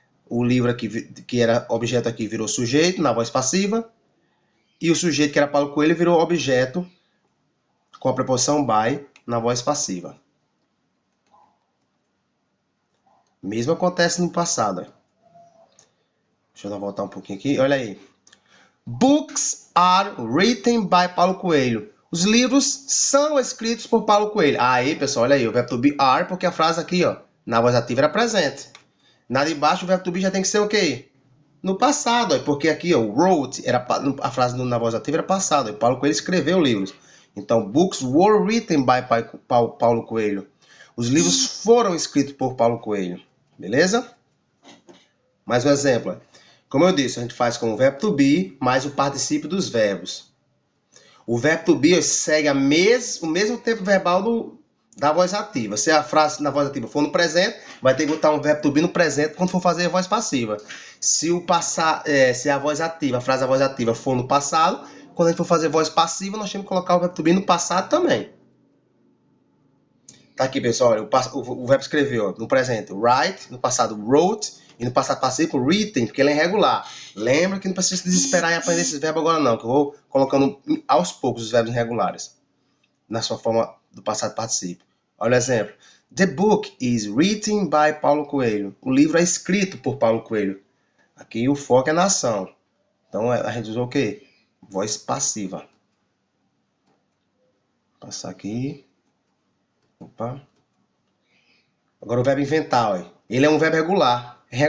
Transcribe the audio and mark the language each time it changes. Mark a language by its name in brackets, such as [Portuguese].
[Portuguese] O livro aqui, que era objeto aqui, virou sujeito na voz passiva. E o sujeito, que era Paulo Coelho, virou objeto com a preposição by na voz passiva. Mesmo acontece no passado. Deixa eu voltar um pouquinho aqui. Olha aí. [English] Books are written by Paulo Coelho. [Portuguese] Os livros são escritos por Paulo Coelho. Aí, pessoal, olha aí. O verbo to be are, porque a frase aqui, ó, na voz ativa era presente. Na de baixo, o verbo to be já tem que ser o quê? No passado, porque aqui, ó, wrote, a frase na voz ativa era passado. E Paulo Coelho escreveu livros. [English] Então, books were written by Paulo Coelho. [Portuguese] Os livros foram escritos por Paulo Coelho. Beleza? Mais um exemplo. Como eu disse, a gente faz com o verbo to be mais o particípio dos verbos. O verbo to be segue o mesmo tempo verbal da voz ativa. Se a frase na voz ativa for no presente, vai ter que botar um verbo to be no presente quando for fazer a voz passiva. Se a voz ativa, a frase da voz ativa for no passado, quando a gente for fazer voz passiva, nós temos que colocar o verbo to be no passado também. Tá aqui, pessoal, o verbo escreveu no presente, write, no passado wrote, e no passado passivo written, porque ele é irregular. Lembra que não precisa se desesperar em aprender esses verbos agora não, que eu vou colocando aos poucos os verbos irregulares na sua forma do passado particípio. Olha o exemplo. [English] The book is written by Paulo Coelho. [Portuguese] O livro é escrito por Paulo Coelho. Aqui o foco é na ação. Então a gente usou o quê? Voz passiva. Vou passar aqui. Opa. Agora o verbo inventar, ó. Ele é um verbo regular.